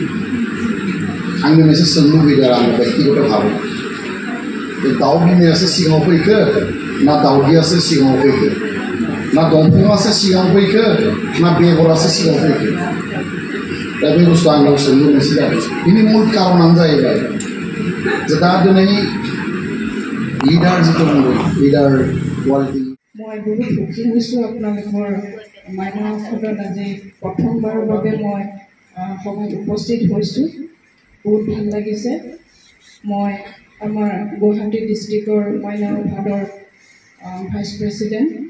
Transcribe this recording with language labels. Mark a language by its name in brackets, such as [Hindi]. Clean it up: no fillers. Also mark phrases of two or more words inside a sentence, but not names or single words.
[Bodo] आंनि मोनसे सोंलु फैदों आरो आंनि बेक्तिगत भाबै बे दाउ बिमायासो सिगाङाव फैखो ना दाउदैयासो सिगाङाव फैखो ना दंफाङासो सिगाङाव फैखो ना बेगरासो सिगाङाव फैखो दा बे बुस्थुआ आंनाव सोंलु मोनसे जादों बिनि मुल कारनानो जाहैबाय जे दा दिनै लिडार जिथु बुंदों [English] leader quality [Assamese] মই বহুত সুখী হৈছোঁ আপোনালোকৰ মাইনাও আফাদত আজি প্ৰথমবাৰৰ বাবে মই সভাত উপস্থিত হৈছোঁ বহুত ভাল লাগিছে মই আমাৰ গুৱাহাটী ডিষ্ট্ৰিক্টৰ মাইনাও আফাদৰ [English] vice president